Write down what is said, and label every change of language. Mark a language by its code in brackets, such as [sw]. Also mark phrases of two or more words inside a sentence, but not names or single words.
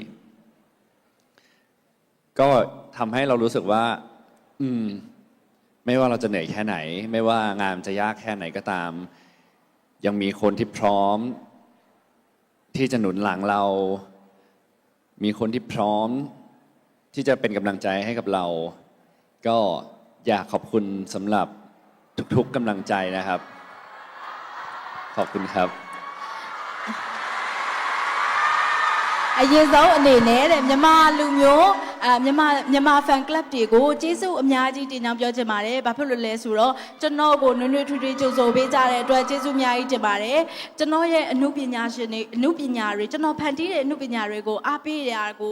[th] ก็ทำให้เรารู้สึกว่าไม่ว่าเราจะเหนื่อยแค่ไหนไม่ว่างานจะยากแค่ไหนก็ตามยังมีคนที่พร้อมที่จะหนุนหลังเรามีคนที่พร้อมที่จะเป็นกำลังใจให้กับเราก็อยากขอบคุณสำหรับทุกๆกำลังใจนะครับขอบคุณครับ [my] အရင်ဆုံးအနေနဲ့တဲ့မြန်မာလူမျိုးမြန်မာဖန်ကလပ်တွေကိုကျေးဇူးအများကြီးတင်ကြောင်းပြောချင်ပါတယ်။ဘာဖြစ်လို့လဲဆိုတော့ကျွန်တော်ကိုနွေ့နွေ့ထွေးထွေးကြိုဆိုပေးကြတဲ့အတွက်ကျေးဇူးအများကြီးတင်ပါတယ်။ကျွန်တော်ရဲ့အမှုပညာရှင်တွေအမှုပညာတွေကျွန်တော်ဖန်တီးတဲ့အမှုပညာတွေကိုအားပေးရတာကို